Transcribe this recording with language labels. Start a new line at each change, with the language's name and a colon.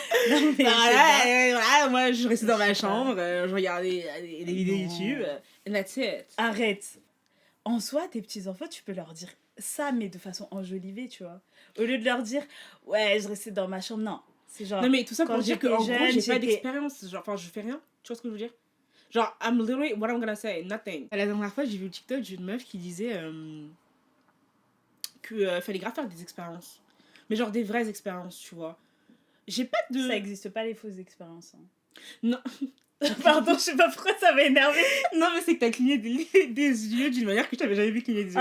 French: Non, mais voilà, moi, je restais dans ma chambre, je regardais des vidéos YouTube,
English: and that's it.
French: Arrête. En soi, tes petits-enfants, tu peux leur dire ça, mais de façon enjolivée, tu vois. Au lieu de leur dire « Ouais, je restais dans ma chambre », non. C'est genre... Non, mais tout ça pour dire qu'en gros, j'ai pas d'expérience. Genre, enfin, je fais rien. Tu vois ce que je veux dire?
English: Genre, I'm literally, what I'm gonna say, nothing.
French: La dernière fois, j'ai vu le TikTok d'une meuf qui disait que fallait grave faire des expériences. Mais genre des vraies expériences, tu vois. J'ai pas de... Ça existe pas, les fausses expériences. Hein. Non. Pardon, je sais pas pourquoi ça m'a énervé. Non, mais c'est que t'as cligné des yeux d'une manière que je t'avais jamais vu cligner des yeux.